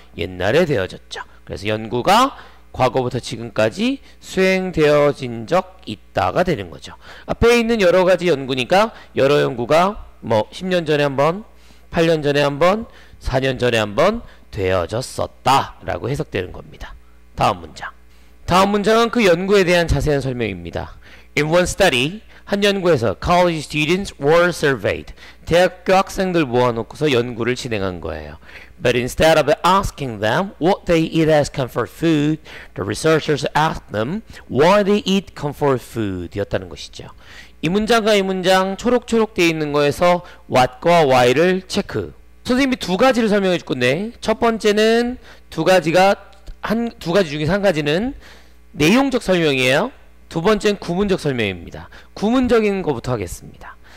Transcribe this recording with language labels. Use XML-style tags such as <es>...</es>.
<ko>옛날에 되어졌죠. 그래서 연구가 과거부터 지금까지 수행되어진 적 있다가 되는 거죠. 앞에 있는 여러 가지 연구니까 여러 연구가 뭐 10년 전에 한번, 8년 전에 한번, 4년 전에 한번 되어졌었다 라고 해석되는 겁니다. 다음 문장. 다음 문장은 그 연구에 대한 자세한 설명입니다.</ko> <en>In one study,</en> <ko>한 연구에서</ko> <en>college students were surveyed.</en> <ko>대학교 학생들 모아놓고서 연구를 진행한 거예요.</ko> <en>But instead of asking them what they eat as comfort food, the researchers asked them why they eat comfort food</en> <ko>였다는 것이죠. 이 문장과 이 문장 초록초록 되어 있는 거에서 what과 why를 체크. 선생님이 두 가지를 설명해 줄 건데 첫 번째는 두 가지 중에서 한 가지는 내용적 설명이에요. 두 번째는 구문적 설명입니다. 구문적인 것부터 하겠습니다.</ko>